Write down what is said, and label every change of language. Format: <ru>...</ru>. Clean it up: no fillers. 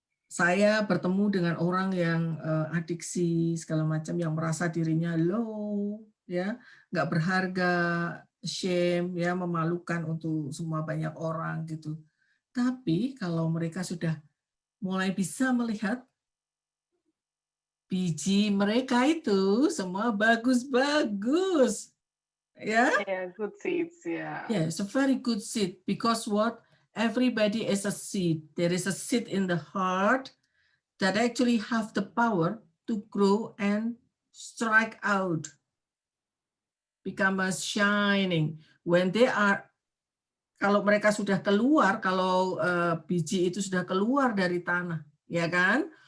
<id>Saya bertemu dengan orang yang adiksi segala macam, yang merasa dirinya low, ya, nggak berharga, shame, ya, memalukan untuk semua banyak orang gitu. Tapi kalau mereka sudah mulai bisa melihat biji mereka itu semua bagus-bagus, ya.</id> <en>Yeah, good seeds, yeah. Yeah, it's a very good seed because what? Everybody is a seed. There is a seed in the heart that actually have the power to grow and strike out, become a shining. When they are,</en> <id>kalau mereka sudah keluar, kalau biji itu sudah keluar dari tanah, ya kan?</id>